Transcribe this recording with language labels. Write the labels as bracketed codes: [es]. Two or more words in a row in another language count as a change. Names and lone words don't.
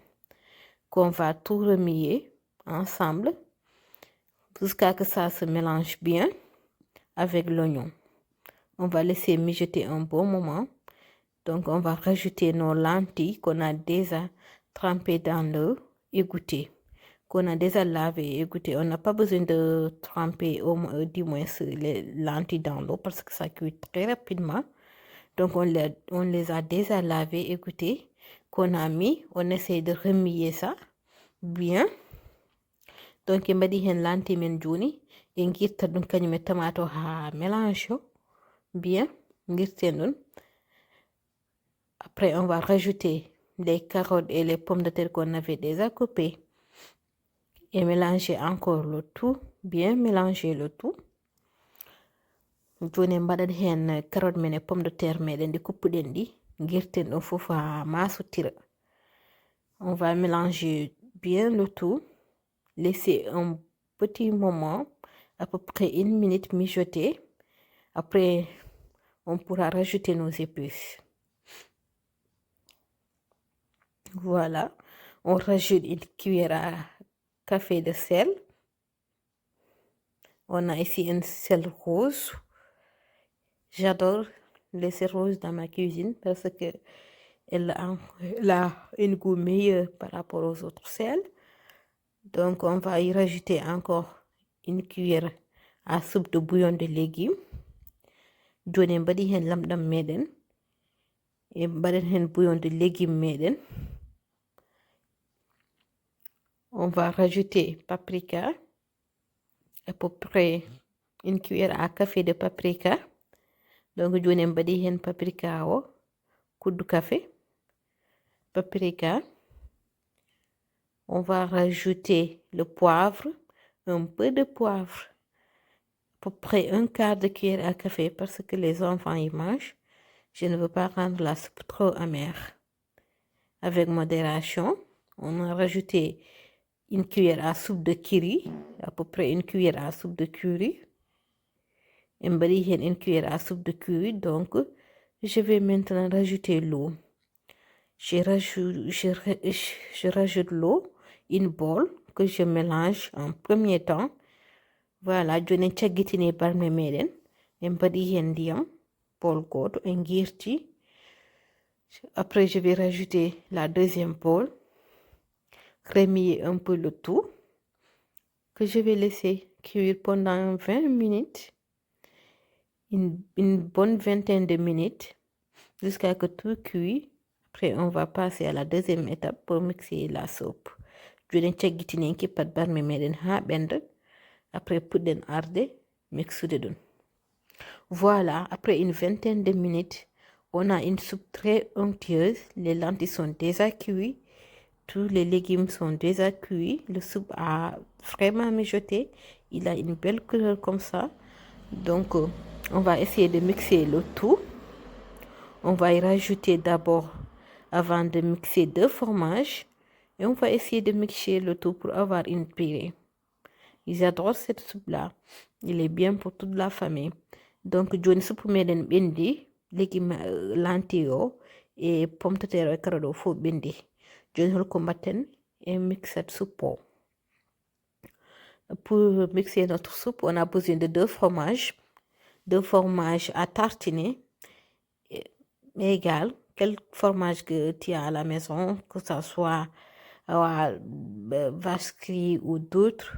[fr] Qu'on va tout remuer ensemble jusqu'à que ça se mélange bien avec l'oignon. On va laisser mijoter un bon moment. Donc on va rajouter nos lentilles qu'on a déjà trempées dans l'eau égouttée, qu'on a déjà lavé et égouttée. On n'a pas besoin de tremper du moins les lentilles dans l'eau parce que ça cuit très rapidement. Donc on les a déjà lavées, égouttées, qu'on a mis. On essaie de remuer ça bien. [ff] Donc en mbaɗi hen lentilles men joni en guirta ɗum kañum e tomate o ha [fr] mélange bien [ff] guirten ɗum. [fr] Après, on va rajouter les carottes et les pommes de terre qu'on avait déjà coupées et mélanger encore le tout, bien mélanger le tout. [ff] Joni mbaɗat hen carotte men et [fr] pommes de terre [ff] meɗen ɗi kuppuɗen ɗi guirten ɗum fof ha masotira. [fr] On va mélanger bien le tout, laisser un petit moment, à peu près 1 minute mijoter. Après, on pourra rajouter nos épices. Voilà, on rajoute une cuillère à café de sel. On a ici un sel rose. J'adore le sel rose dans ma cuisine parce que elle a un goût meilleur par rapport aux autres sels. Donc on va y rajouter encore une cuillère à soupe de bouillon de légumes. [ff] Joni mbaɗi hen lamɗam meɗen e mbaɗen hen [fr] bouillon de légumes [ff] meɗen. [fr] On va rajouter paprika, à peu près une cuillère à café de paprika. [ff] Donc joni en mbaɗi hen paprika o kuddu café paprika. [fr] On va rajouter le poivre, un peu de poivre, à peu près un quart de cuillère à café parce que les enfants y mangent. Je ne veux pas rendre la soupe trop amère. Avec modération, on a rajouté une cuillère à soupe de curry, à peu près une cuillère à soupe de curry. Et une cuillère à soupe de curry, donc je vais maintenant rajouter l'eau. Je rajoute l'eau, une bol que je mélange en premier temps. Voilà, je ne [ff] tchaggitine barme meden. Et ndiyam bol goto en guirti. [fr] Après, je vais rajouter la deuxième bol, remuer un peu le tout, que je vais laisser cuire pendant 20 minutes, une bonne vingtaine de minutes, jusqu'à ce que tout cuit. Après, on va passer à la deuxième étape pour mixer la soupe. Je vais [ff] tchaggitine ki pat barme meden ha bende. Après, puɗɗen arde mixude ɗum. [fr] Voilà, après une vingtaine de minutes, on a une soupe très onctueuse. Les lentilles sont déjà cuites. Tous les légumes sont déjà cuits. Le soupe a vraiment mijoté. Il a une belle couleur comme ça. Donc, on va essayer de mixer le tout. On va y rajouter d'abord, avant de mixer, 2 fromages. Et on va essayer de mixer le tout pour avoir une purée. Ils adorent cette soupe-là. Il est bien pour toute la famille. [ff] Donc, joni soupe meden bendi, [fr] légumes lentilles et pommes de terre et carottes faut [ff] bendi. Joni holko mbatten [fr] et mix cette soupe. Pour mixer notre soupe, on a besoin de 2 fromages. 2 fromages à tartiner. Égal, quel fromage que tu as à la maison, que ce soit vache ou d'autres.